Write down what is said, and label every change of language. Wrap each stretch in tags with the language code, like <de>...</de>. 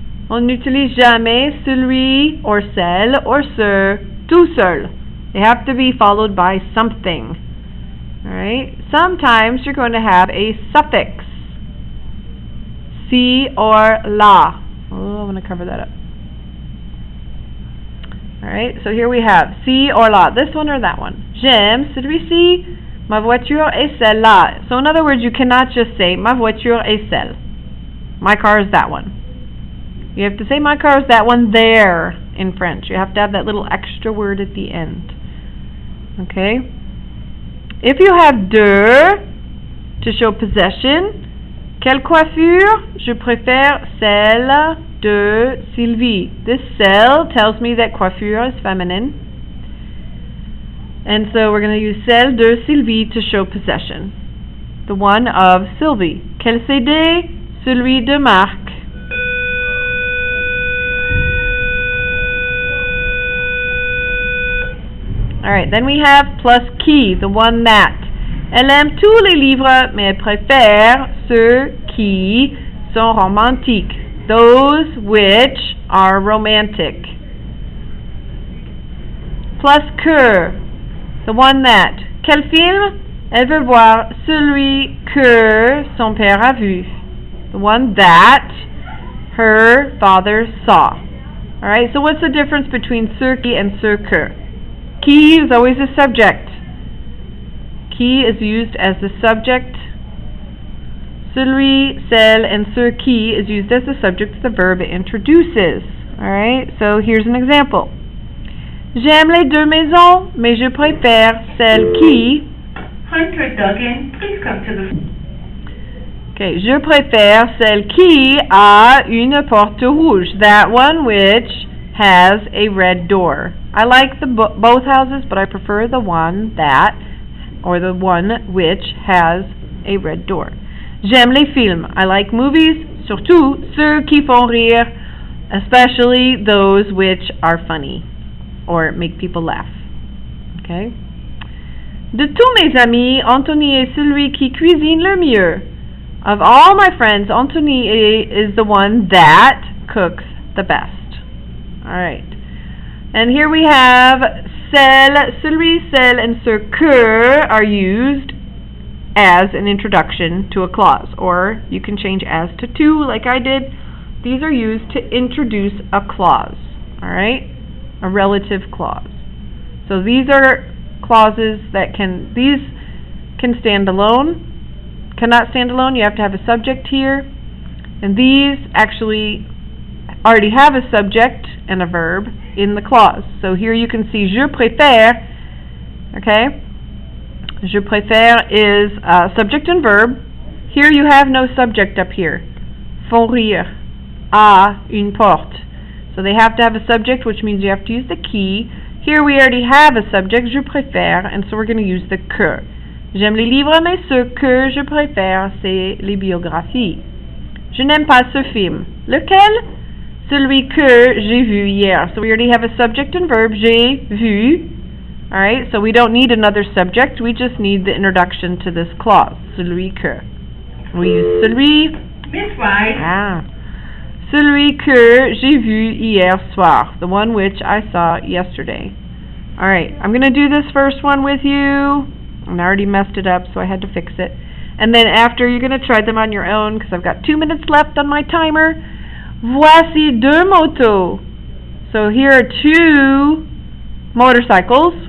<fr>On n'utilise jamais celui or celle or ce tout seul.</fr> <en>They have to be followed by something. Alright? Sometimes you're going to have a suffix. Si or la. Oh, I'm going to cover that up. Alright, so here we have si or la. This one or that one.</en> <fr>J'aime celui-ci. Ma voiture est celle-là.</fr> <en>So in other words, you cannot just say</en> <fr>ma voiture est celle.</fr> <en>My car is that one. You have to say my car is that one there in French. You have to have that little extra word at the end. Okay? If you have de to show possession, quelle coiffure?</en> <fr>Je préfère celle de Sylvie.</fr> <en>This celle tells me that coiffure is feminine. And so we're going to use celle de Sylvie to show possession. The one of Sylvie.</en> <fr>Quel CD? Celui de Marc.</fr> <en>Alright, then we have plus qui, the one that.</en> <fr>Elle aime tous les livres, mais elle préfère ceux qui sont romantiques.</fr> <en>Those which are romantic. Plus que, the one that. Quel film?</en> <fr>Elle veut voir celui que son père a vu.</fr> <en>The one that her father saw. Alright, so what's the difference between ce qui and ce que? Qui is always a subject. Qui is used as the subject. Celui, celle, and ce qui is used as the subject of the verb it introduces. Alright, so here's an example.</en> <fr>J'aime les deux maisons, mais je préfère celle qui...</fr> <en>Hunter Duggan, please come to the...</en> <fr>Okay, je préfère celle qui a une porte rouge.</fr> <en>That one which has a red door. I like the both houses, but I prefer the one that, or the one which has a red door.</en> <fr>J'aime les films.</fr> <en>I like movies,</en> <fr>surtout ceux qui font rire,</fr> <en>especially those which are funny or make people laugh. Okay?</en> <fr>De tous mes amis, Anthony est celui qui cuisine le mieux.</fr> <en>Of all my friends, Anthony is the one that cooks the best. Alright. And here we have celle, celui, celle, and ce que are used as an introduction to a clause. Or you can change as to like I did. These are used to introduce a clause. Alright? A relative clause. So these are clauses that can, these can stand alone. Cannot stand alone, you have to have a subject here. And these actually already have a subject and a verb in the clause. So here you can see je préfère, okay? Je préfère is subject and verb. Here you have no subject up here.</en> <fr>Font rire à une porte.</fr> <en>So they have to have a subject, which means you have to use the qui. Here we already have a subject, je préfère, and so we're going to use the que.</en> <fr>J'aime les livres, mais ce que je préfère, c'est les biographies. Je n'aime pas ce film. Lequel? Celui que j'ai vu hier.</fr> <en>So we already have a subject and verb, j'ai vu. Alright, so we don't need another subject, we just need the introduction to this clause. Celui que. We use celui. Miss White. Ah.</en> <fr>Celui que j'ai vu hier soir.</fr> <en>The one which I saw yesterday. Alright, I'm going to do this first one with you. And I already messed it up, so I had to fix it. And then after, you're going to try them on your own, because I've got 2 minutes left on my timer.</en> <fr>Voici deux motos.</fr> <en>So here are 2 motorcycles.</en>